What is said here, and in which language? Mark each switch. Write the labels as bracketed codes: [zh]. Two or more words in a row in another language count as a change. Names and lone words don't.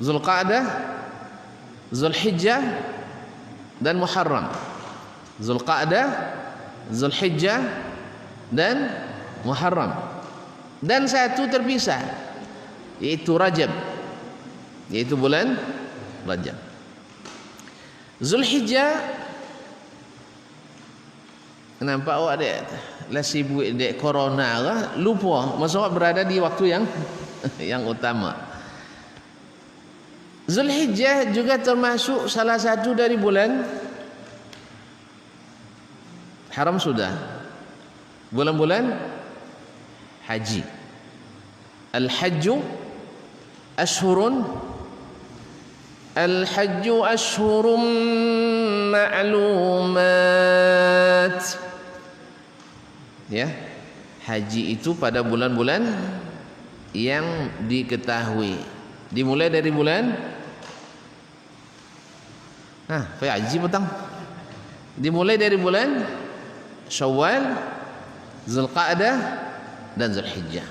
[id] Zulqa'dah, Zulhijjah dan Muharram. Zulqa'dah, Zulhijjah dan Muharram. Dan satu terpisah, yaitu Rajab, yaitu bulan Rajab. Zulhijjah, [min] nampak awak dek lah sibuk dek corona lah, lupa masa awak [id] berada di waktu yang utama. Zulhijjah juga termasuk salah satu dari bulan haram sudah, bulan-bulan haji. [ar] الحج أشهر معلومات. [id] Ya, haji itu pada bulan-bulan yang diketahui. Dimulai dari bulan haji petang. Dimulai dari bulan Syawal, Zulqa'dah dan Zulhijjah.